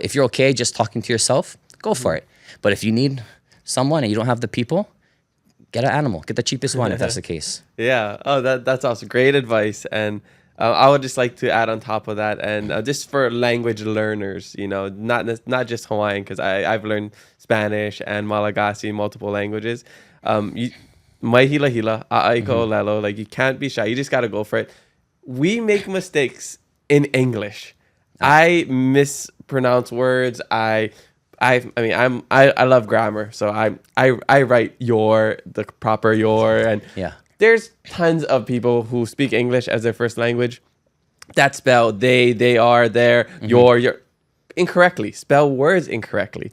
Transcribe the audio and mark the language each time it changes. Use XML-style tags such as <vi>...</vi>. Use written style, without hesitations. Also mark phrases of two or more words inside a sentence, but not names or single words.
<en>If you're okay just talking to yourself, go for it. But if you need someone and you don't have the people, get an animal. Get the cheapest one if that's the case. Yeah. Oh, that's awesome. Great advice. And I would just like to add on top of that, and just for language learners, not just Hawaiian, because I've learned Spanish and Malagasy, multiple languages.</en> <haw>Mai hila hila, a'ai ka ʻŌlelo,</haw> <en>like you can't be shy. You just got to go for it. We make mistakes in English. I mispronounce words. I love grammar, so I write the proper your, and there's tons of people who speak English as their first language that spell they are, their, your incorrectly, spell words incorrectly.</en>